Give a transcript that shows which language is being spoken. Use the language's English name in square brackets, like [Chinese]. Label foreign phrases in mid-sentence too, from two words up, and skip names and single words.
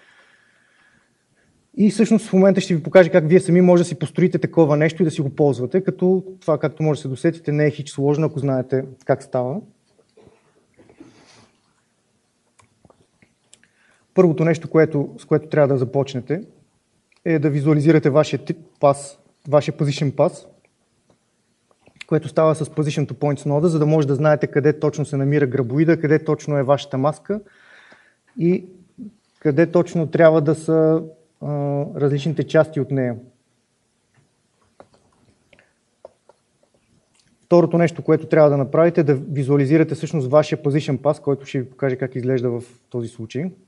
[Bulgarian] И всъщност в момента ще ви покажа как вие сами може да си построите такова нещо и да си го ползвате, като това, както може да се досетите, не е хич сложно, ако знаете как става. Първото нещо, с което трябва да започнете, е да визуализирате вашия [English] position pass, [Bulgarian] което става с Position to Points нода, за да може да знаете къде точно се намира грабоида, къде точно е вашата маска и къде точно трябва да са различните части от нея. Второто нещо, което трябва да направите, е да визуализирате всъщност вашия [English] Position Pass, [Bulgarian] който ще ви покаже как изглежда в този случай.